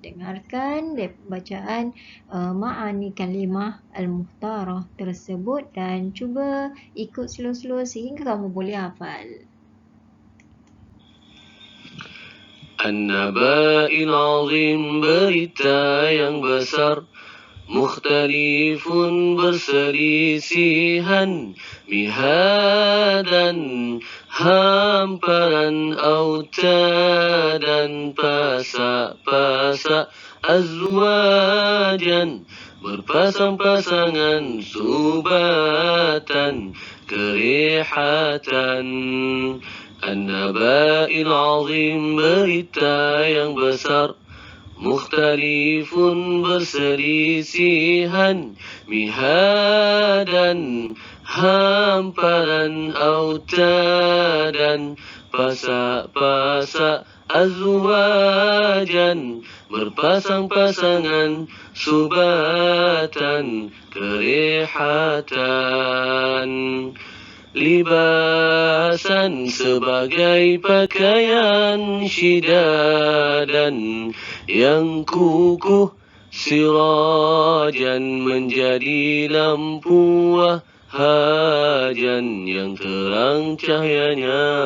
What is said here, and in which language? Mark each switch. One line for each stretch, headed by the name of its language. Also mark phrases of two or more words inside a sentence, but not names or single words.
Malay: Dengarkan bacaan ma'ani kalimah al-muhtarah tersebut dan cuba ikut slow-slow sehingga kamu boleh hafal.
Arabic: An-naba'il azim,
Malay: berita yang besar, mukhtalifun berselisihan, mihadan hamparan, autadan pasak-pasak, azwajan berpasang-pasangan, subatan kerihatan,
Arabic: An-naba'il azim,
Malay: berita yang besar. Mukhtalifun, berselisihan. Mihadan, hamparan. Autadan, pasak-pasak. Azwajan, berpasang-pasangan. Subatan, kerehatan. Libasan, sebagai pakaian. Syidadan, yang kukuh. Sirajan, menjadi lampu. Wahajan, yang terang cahayanya.